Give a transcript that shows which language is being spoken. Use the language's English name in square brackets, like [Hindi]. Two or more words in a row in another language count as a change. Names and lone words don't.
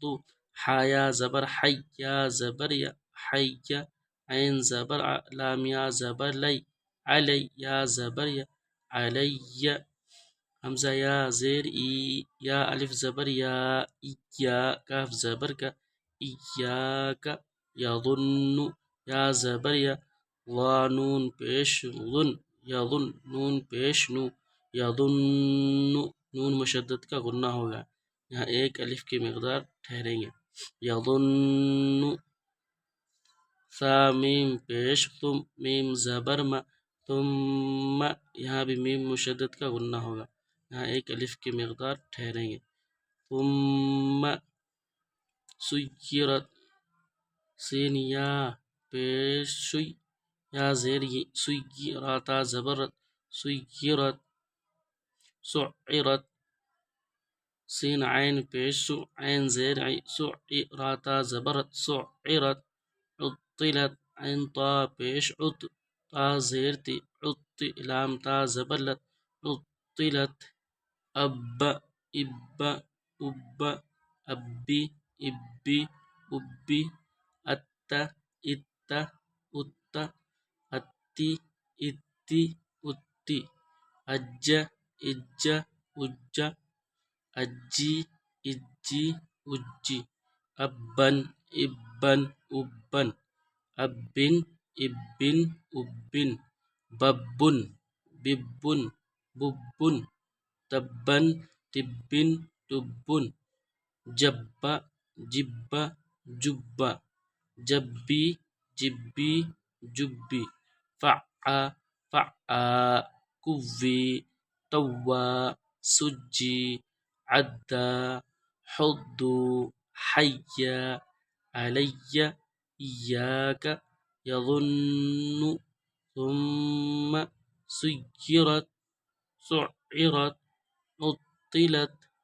[Urdu] حایا زبر حی یا زبر یا حی عین زبر ع لام یا زبر لی علی یا زبر یا علی حمزہ یا زیر ای یا الف زبر یا یا کاف زبر کا ایاک یظن یا زبر یا ضا نون پیش ظن یظن نون پیش نو یظن نون مشدد کا غنہ ہوگا یہاں ایک الف کی مقدار ٹھہریں گے یظن ثا میم پیش ثم میم زبر ما ثم یہاں بھی میم مشدد کا غنہ ہوگا یہاں ایک الف کی مقدار ٹھہریں گے ثم سیرت سین یا پیش شی یا زیر سیرت زبرت سیرت سعرت سین عین پیش سو عین زیر سعرت زبرت سعرت عطلت عین طا پیش عط طا زیر تی عط لام تا زبرلت عطلت اب اب اب ابی ابی ابی ات ات ات اتی اتی اتی اج اج اج اجی اجی اجی ابن ابن ابن ابن ابن ابن ببن ببن ببن تبن تبن تبن جب جب جب جبی جبی جبی فعا فعا کوی توا سجی عدا حض حی علی ایاک یظن ثم سیرت سعرت عطلت